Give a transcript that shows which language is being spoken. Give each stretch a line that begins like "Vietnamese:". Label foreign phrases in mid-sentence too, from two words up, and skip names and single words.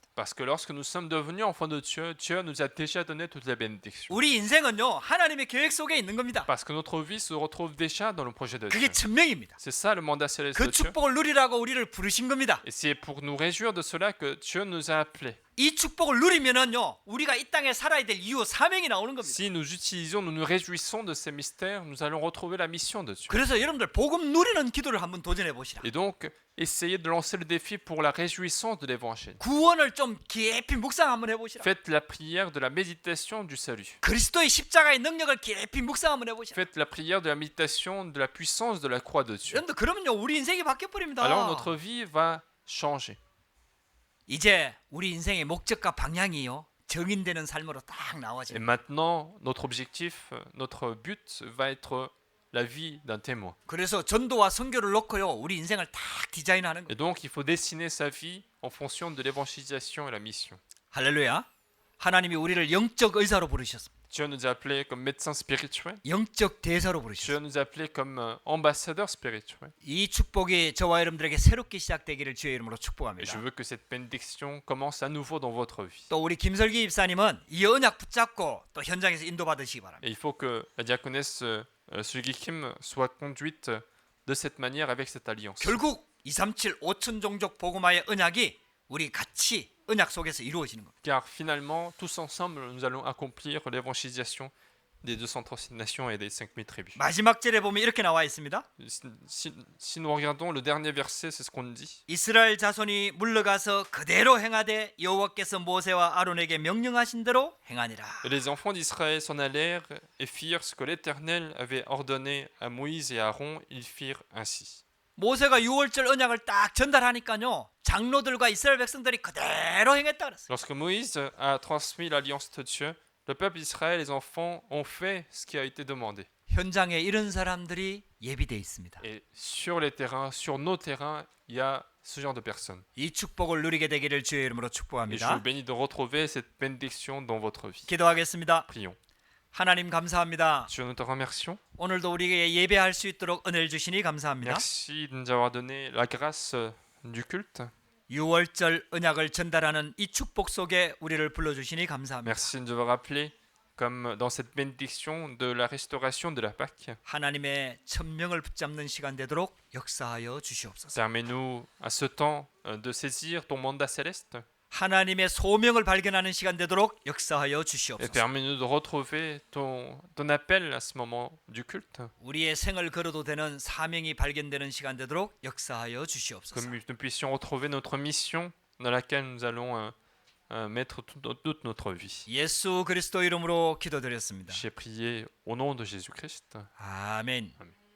French: Parce que lorsque nous sommes devenus enfants de Dieu, Dieu nous a déjà donné toutes les bénédictions.
Korean: 우리 인생은요. 하나님의 계획 속에 있는 겁니다.
French: Parce que notre vie se retrouve déjà dans le projet de Dieu.
Korean: 그게 천명입니다.
French: C'est ça le mandat céleste
Korean: 그
French: de Dieu.
Korean: 축복을 누리라고 우리를 부르신 겁니다.
French: Et c'est pour nous réjouir de cela que Dieu nous a appelés.
Korean: 이 축복을 누리면은요. 우리가 이 땅에 살아야 될 이유 사명이 나오는 겁니다.
French: Si nous utilisons, nous nous réjouissons de ces mystères, nous allons retrouver la mission de Dieu.
Korean: 그래서 여러분들 복음 누리는 기도를 한번 도전해 보시라.
French: Et donc, essayez de lancer le défi pour la réjouissance de l'évangile.
Korean: 구원을 좀 깊이 묵상 한번 해보시라.
French: Faites la prière de la méditation du salut.
Korean: 그리스도의 십자가의 능력을 깊이 묵상 한번 해보시라.
French: Faites la prière de la méditation de la puissance de la croix de Dieu.
Korean: 여러분들 그러면요 우리 인생이 바뀌어 버립니다.
French: Alors notre vie va changer.
Korean: 이제 우리 인생의 목적과 방향이요 정인되는 삶으로 딱
French: Et
Korean: 나와집니다.
French: maintenant, notre objectif, notre but va être la vie d'un témoin.
Korean: 그래서 전도와 선교를 놓고요 우리 인생을 딱 디자인하는
French: Et
Korean: 거예요.
French: donc, il faut dessiner sa vie en fonction de l'évangélisation et la mission.
Korean: 할렐루야. 하나님이 우리를 영적 의사로 부르셨습니다.
French: Dieu nous a appelés comme médecins spirituels.
Korean: 영적 대사로
French: Dieu
Korean: 부르셨어요.
French: nous a appelés comme ambassadeurs spirituels.
Korean: 이 축복이 저와 여러분들에게 새롭게 시작되기를 주의 이름으로
French: Et je
Korean: 축복합니다.
French: veux que cette bénédiction commence à nouveau dans votre vie.
Korean: 또 우리 김설기 입사님은 이 언약 붙잡고 또 현장에서 인도받으시기 바랍니다.
French: Et il faut que la diaconesse Sugi Kim soit conduite de cette manière avec cette alliance.
Korean: 결국 237 5천 종족 복음화의 언약이 우리 같이 언약 속에서 이루어지는 겁니다.
French: Car finalement, tous ensemble, nous allons accomplir l'évangélisation des 236 nations et des 5000 tribus.
Korean: 마지막 절에 보면 이렇게 나와 있습니다.
French: Si nous regardons le dernier verset, c'est ce qu'on dit.
Korean: 이스라엘 자손이 물러가서 그대로 행하되 여호와께서 모세와 아론에게 명령하신 대로 행하니라.
French: Et les enfants d'Israël s'en allèrent et firent ce que l'Éternel avait ordonné à Moïse et à Aaron, ils firent ainsi.
Korean: 모세가 6월절 언약을 딱 전달하니까요. 장로들과 이스라엘 백성들이 그대로 행했다 그랬어요.
French: Lorsque Moïse a transmis l'alliance de Dieu, le peuple d'Israël, les enfants, ont fait ce qui a été demandé.
Korean: 현장에 이런 사람들이 예비돼 있습니다.
French: Et sur les terrains, sur nos terrains, il y a ce genre de personnes.
Korean: 이 축복을 누리게 되기를 주의 이름으로
French: Et je vous
Korean: 축복합니다.
French: bénis de retrouver cette bénédiction dans votre vie.
Korean: 기도하겠습니다.
French: Prions.
Korean: 하나님 감사합니다.
French: Dieu, nous te remercions.
Korean: 오늘도 우리에게 예배할 수 있도록 은혜를 주시니 감사합니다.
French: Merci de nous avoir donné la grâce du culte.
Korean: 6월절 언약을 전달하는 이 축복 속에 우리를 불러주시니 감사합니다.
French: Merci de nous avoir appelés comme dans cette bénédiction de la restauration de la Pâque.
Korean: 하나님의 천명을 붙잡는 시간 되도록 역사하여 주시옵소서.
French: Permets-nous à ce temps de saisir ton mandat céleste
Korean: 하나님의 소명을 발견하는 시간 되도록 역사하여
French: et
Korean: 주시옵소서.
French: permets-nous de retrouver ton appel à ce moment du culte.
Korean: 우리의 생을 걸어도 되는 사명이 발견되는 시간 되도록 역사하여
French: Que
Korean: 주시옵소서.
French: nous puissions retrouver notre mission dans laquelle nous allons mettre toute notre vie.
Korean: 예수 그리스도 이름으로 기도드렸습니다.
French: J'ai prié au nom de Jésus-Christ.
Korean: 아멘.
French: Amen.